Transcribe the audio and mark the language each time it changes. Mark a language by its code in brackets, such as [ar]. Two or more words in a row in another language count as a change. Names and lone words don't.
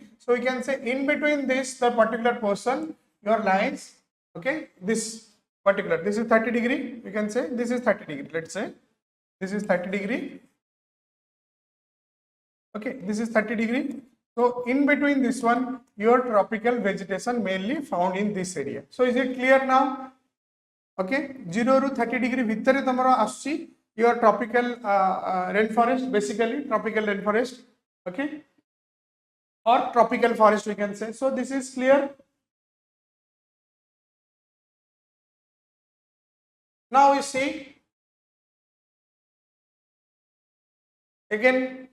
[en] So you can say in between this, the particular portion, your lines, okay, this particular, this is 30 degree, you can say this is 30 degree, let's say this is 30 degree. Okay, this is 30 degree. So in between this one, your tropical vegetation mainly found in this area. So is it clear now? Okay, 0 to 30 degree [or] ଭିତରେ ତମର ଆସୁଛି [en] your tropical rainforest, basically tropical rainforest, okay, or tropical forest we can say. So this is clear. Now you see again.